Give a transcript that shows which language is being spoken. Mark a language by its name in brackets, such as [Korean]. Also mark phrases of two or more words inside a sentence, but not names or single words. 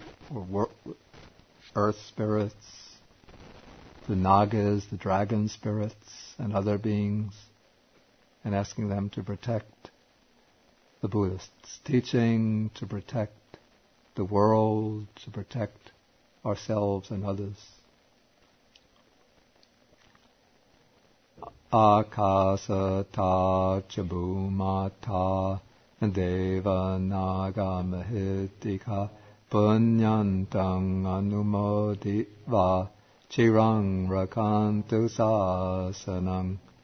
[English] for earth spirits, the Nagas, the dragon spirits, and other beings, and asking them to protect the Buddhist's teaching, to protect the world, to protect ourselves and others. [Pali] Akasata chabumata deva naga mahitika punyantang anumodiva chirang rakantu sasanang.